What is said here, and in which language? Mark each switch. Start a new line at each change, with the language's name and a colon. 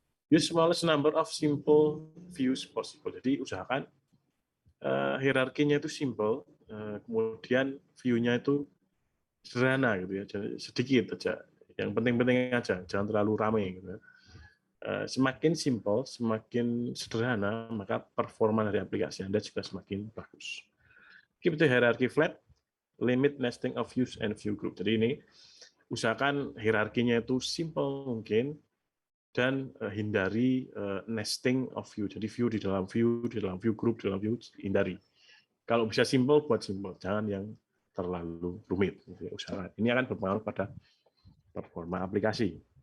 English: Use smallest number of simple views possible.
Indonesian: Jadi usahakan hierarkinya itu simple, kemudian view-nya itu sederhana gitu ya, sedikit aja. Yang penting-penting aja, jangan terlalu ramai gitu. Semakin simple, semakin sederhana, maka performa dari aplikasi Anda juga semakin bagus.
English: Keep the hierarchy flat, limit nesting of views and view group.
Indonesian: Jadi ini usahakan hierarkinya itu simple mungkin, dan hindari nesting of view. Jadi view di dalam view group, di dalam view, hindari. Kalau bisa simple, buat simple. Jangan yang terlalu rumit. Usahakan. Ini akan berpengaruh pada performa aplikasi.